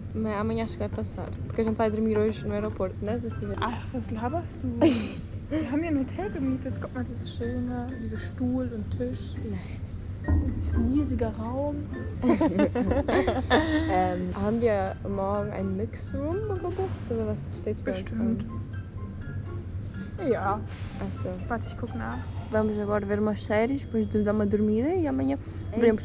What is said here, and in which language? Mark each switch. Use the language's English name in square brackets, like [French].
[Portuguese] Mas amanhã acho que vai passar. Porque a gente vai dormir hoje no aeroporto, né, Sofia? [German] Ach, was laberst du? Wir haben hier ein Hotel gemietet. Guck mal, das ist schön. Riesiger Stuhl und Tisch. [English] Nice. [German] Riesiger Raum. Haben wir morgen ein Mixroom gebucht oder was steht für Bestimmt. uns? Ja. Also, Warte, ich guck nach. [Portuguese] vamos agora ver umas séries, depois de dar uma dormida e amanhã veremos.